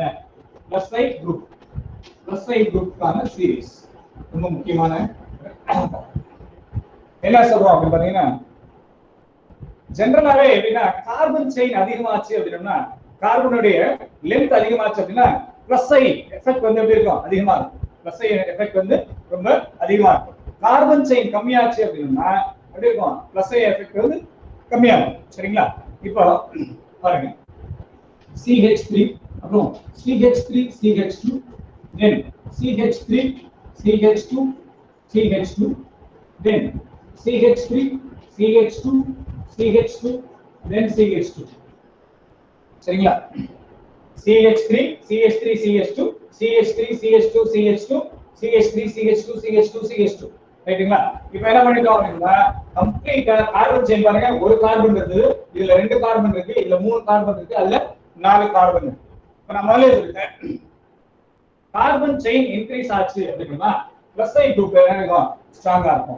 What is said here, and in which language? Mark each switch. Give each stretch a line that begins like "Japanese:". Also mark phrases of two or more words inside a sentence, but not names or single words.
English: plus I
Tamil: குரூப்கான சீரிஸ் ரொம்ப முக்கியமான என்ன சொல்றோம் அப்படின்னு பாத்தீங்கன்னா ஜெனரலாவே எப்படின்னா
English: carbon chain
Tamil: அதிகமாச்சு அப்படின்னா கார்பனுடைய லென்த் அதிகமாச்சு அப்படின்னா
English: plus I effect
Tamil: வந்து எப்படி இருக்கும் அதிகமா இருக்கும்.
English: plus I effect
Tamil: வந்து ரொம்ப அதிகமா இருக்கும்.
English: carbon chain
Tamil: கம்மியாச்சு அப்படின்னா எப்படி இருக்கும்
English: plus I effect
Tamil: வந்து கம்மியாகும். சரிங்களா இப்போ பாருங்க CH3 அப்புறம் CH3 CH2 then CH3 CH2 CH2 then CH3 CH2 CH2 then CH2 சரிங்களா CH3 CH3 CH2 CH3 CH2 CH2 CH3 CH2 CH2 CH2 ரைட்டுங்களா இப்போ என்ன பண்ணிட்டோம் அப்படின்னா கம்ப்ளீட்டா
English: carbon chain
Tamil: பாருங்க ஒரு கார்பன் இருக்கு இதுல ரெண்டு கார்பன் இருக்கு இதுல மூணு கார்பன் இருக்கு அதுல நாலு கார்பன் இருக்கு. இப்போ நான் முதல்ல சொல்லிட்டேன்
English: carbon chain increase
Tamil: ஆச்சு அப்படின்னா
English: plus I group
Tamil: என்ன ஸ்ட்ராங்கா இருக்கும்.